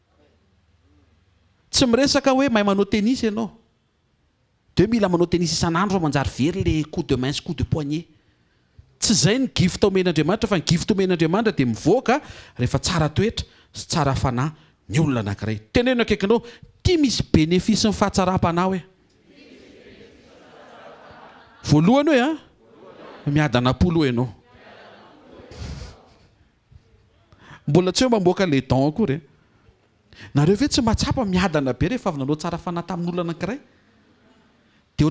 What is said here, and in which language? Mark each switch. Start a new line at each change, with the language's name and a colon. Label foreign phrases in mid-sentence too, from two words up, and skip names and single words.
Malagasy: tsy miresaka hoe mahay manao tennis ianao dia mila manao tennis isan'andro fa manjary very le
French: coup de main
Malagasy: sy
French: coup de poignet
Malagasy: tsy izay ny gift omen'Andriamanitra fa ny gift omen'Andriamanitra dia mivoaka rehefa tsara toetra sy tsara fanahy ny olona anankiray teneno akaikinao tia misy bénéfice ny fahatsaram-panahy voalohany hoe miadanapolo ianao mbola tsy hoe mamoaka le dent akory nareo ve tsy mahatsapa miadana be rehefa avy nanao tsara fanahy tamin'olona anankiray dia ohatry